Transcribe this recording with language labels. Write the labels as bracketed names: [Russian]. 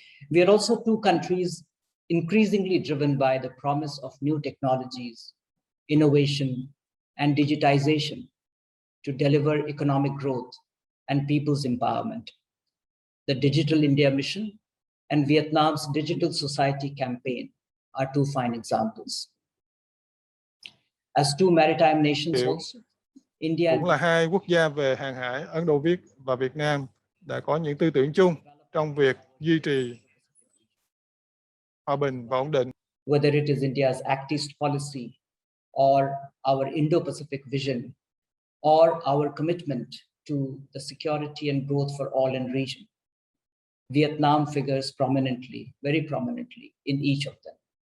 [English] We are also two countries increasingly driven by the promise of new technologies, innovation, and digitization to deliver economic growth and people's empowerment. The Digital India Mission and Vietnam's Digital Society campaign are two fine examples. As two maritime nations also, India [Vietnamese] cũng là hai quốc gia về hàng hải, Ấn Độ và Việt Nam đã có những tư tưởng chung trong việc duy trì hòa bình và ổn định. [English] Whether it is India's Act East policy or our Indo-Pacific vision or our commitment to the security and growth for all in region, Vietnam figures prominently, very prominently in each of them.